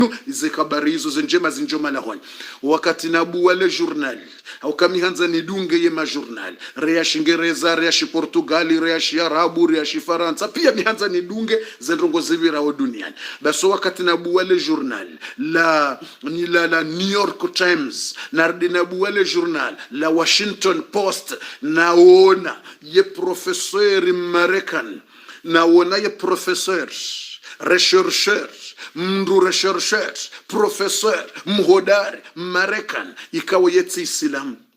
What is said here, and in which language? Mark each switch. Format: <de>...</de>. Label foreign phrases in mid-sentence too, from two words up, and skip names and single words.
<zdj>ize habari hizo zenjema zinjoma lahoni wakati nabu wale journal au kamihanza ni dunge ye ma journal rea shingereza rea shi Portugali rea shi Arabu rea shi Faransa pia mihanza ni dunge zendrongo zivira wa duniani baso wakati nabu wale journal la New York Times nardi nabu wale journal la Washington Post naona ye professeur Marekani naona ye</zdj> <fr>professeur rechercheur</fr> <zdj>mndu</zdj> <fr>rechercheur professeur</fr> <zdj>mhodari Marekani ikawa yeti Islam</zdj>